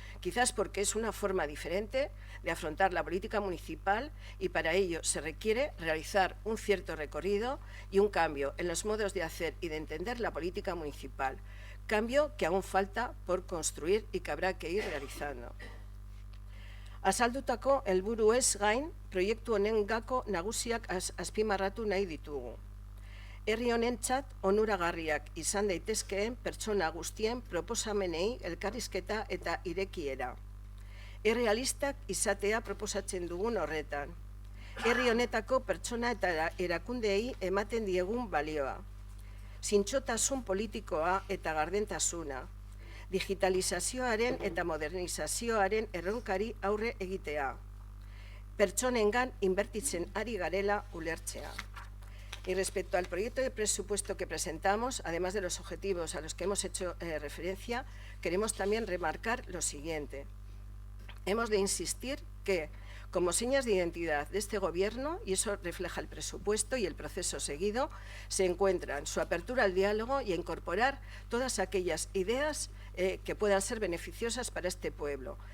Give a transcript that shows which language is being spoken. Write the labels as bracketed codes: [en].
[es] Quizás porque es una forma diferente de afrontar la política municipal y para ello se requiere realizar un cierto recorrido y un cambio en los modos de hacer y de entender la política municipal, cambio que aún falta por construir y que habrá que ir realizando. [eu] Azaldutako helburuez gain, proiektu honen gako nagusiak azpimarratu nahi ditugu. Herri honentzat onuragarriak izan daitezkeen pertsona guztien proposamenei elkarrizketa eta irekiera. Errealistak izatea proposatzen dugun horretan. Herri honetako pertsona eta erakundeei ematen diegun balioa. Zintzotasun politikoa eta gardentasuna. Digitalizazioaren eta modernizazioaren erronkari aurre egitea. Pertsonengan inbertitzen ari garela ulertzea. [es] Y respecto al proyecto de presupuesto que presentamos, además de los objetivos a los que hemos hecho referencia, queremos también remarcar lo siguiente. Hemos de insistir que, como señas de identidad de este Gobierno, y eso refleja el presupuesto y el proceso seguido, se encuentran su apertura al diálogo y a incorporar todas aquellas ideas que puedan ser beneficiosas para este pueblo.